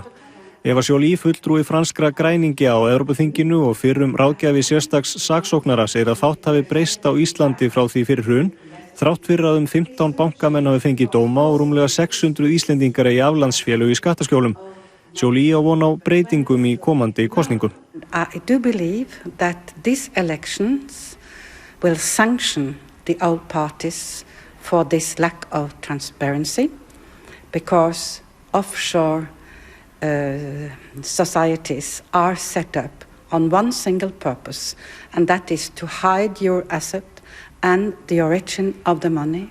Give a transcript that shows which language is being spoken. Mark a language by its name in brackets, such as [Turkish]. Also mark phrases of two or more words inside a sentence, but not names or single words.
[Icelandic] Eva Joly, fulltrúi franskra græningja á Evrópuþinginu og fyrrum ráðgjafi sérstaks saksóknara, segir að fátt hafi breyst á Íslandi frá því fyrir hrun, þrátt fyrir að 15 bankamenn hafi fengið dóma og rúmlega 600 Íslendingar eigi aflandsfélög í skattaskjólum. Joly á von á breytingum í komandi kosningum. [English] I do believe that these elections will sanction the old parties for this lack of transparency, because offshore societies are set up on one single purpose, and that is to hide your asset and the origin of the money.